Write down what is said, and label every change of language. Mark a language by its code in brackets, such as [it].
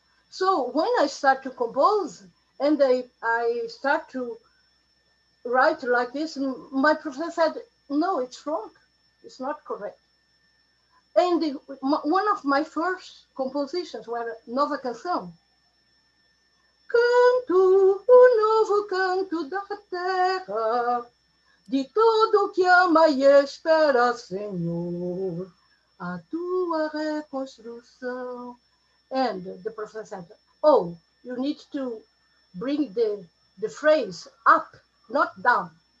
[en] So when I start to compose and I start to write like this, my professor said, no, it's wrong. It's not correct. And one of my first compositions were Nova Canção. [pt] Canto o novo canto da terra, de todo que ama e espera, Senhor, a tua reconstrução. [en] And the professor said, oh, you need to bring the phrase up, not down.